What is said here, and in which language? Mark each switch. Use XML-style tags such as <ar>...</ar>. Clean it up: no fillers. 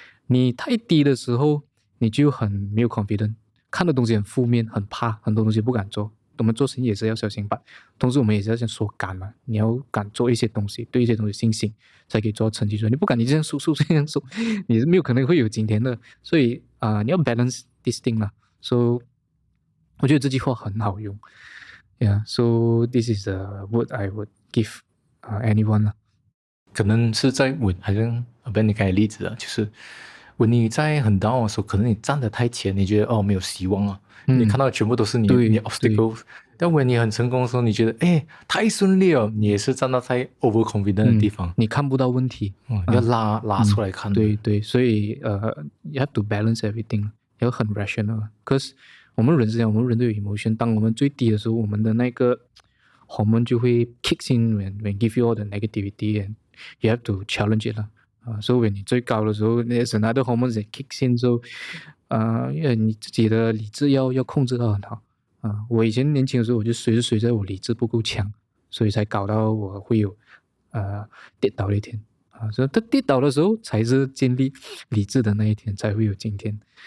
<zh>你太低的时候，你就很没有 confident， 看的东西很负面，很怕，很多东西不敢做。我们做生意也是要小心吧，同时我们也是要先说敢嘛，你要敢做一些东西，对一些东西信心，才可以做到成绩出来。你不敢，你这样输这样输，你是没有可能会有今天的。所以你要</zh> <en>balance this thing</en> <zh>啦。 So 我觉得这句话很好用。</zh> <en>So this is the word I would give anyone 啦。</en> <zh>可能是在好像Ben 你刚才例子就是你在很 down 的时候，可能你站得太前，你觉得没有希望啊。你看到的全部都是你 obstacle， 但你很成功的时候，你觉得太顺利了，你也是站到太 overconfident 的地方，你看不到问题，要拉出来看。对，所以</zh> <en>you have to balance everything，</en> <zh>要很 rational。可是我们人是这样，我们人都有 emotion， 当我们最低的时候，我们的那个 hormone 就会</zh> <en>kicks in when give you all the negativity and you have to challenge it</en> <zh>啦。所以你最高的时候，那些</zh> <en>another hormones that kicks in，</en> <zh>so 因为你自己的理智要控制到很好。我以前年轻的时候，我就随着我理智不够强，所以才搞到我会有跌倒的一天。所以他跌倒的时候，才是建立理智的那一天，才会有今天。</zh>